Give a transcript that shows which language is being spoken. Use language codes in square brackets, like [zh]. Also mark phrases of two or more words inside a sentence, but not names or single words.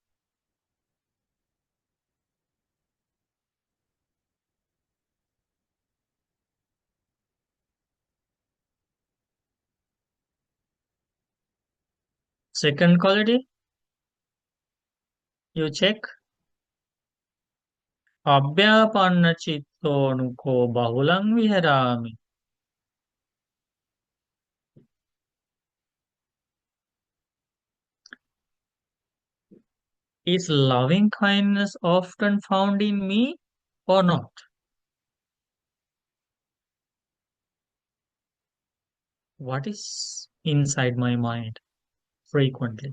[en] Second quality, you check. [pi] Abhyapanna chittōnuko bahulang viharami. [en] Is loving kindness often found in me or not? What is inside my mind frequently?